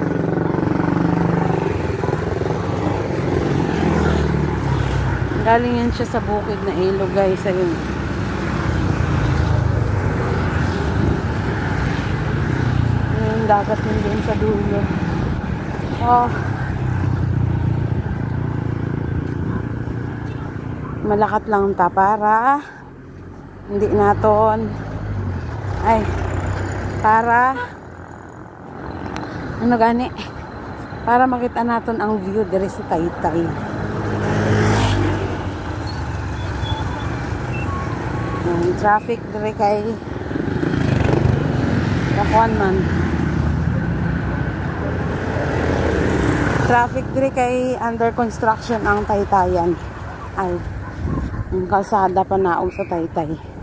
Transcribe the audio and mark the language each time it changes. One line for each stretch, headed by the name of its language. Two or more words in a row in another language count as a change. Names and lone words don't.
Filipino: Galing yan siya sa bukid na ilog guys. Ayun. Yung dagat yun din sa dulo. Oh.
Hiligaynon: Malakat lang ta para hindi naton para ano gani, para makita naton ang view diri sa Taytay. Traffic diri kay Dakuan man. Traffic diri kay under construction ang Taytayan.
Filipino: Ay, yung kalsada pa naong sa Taytay.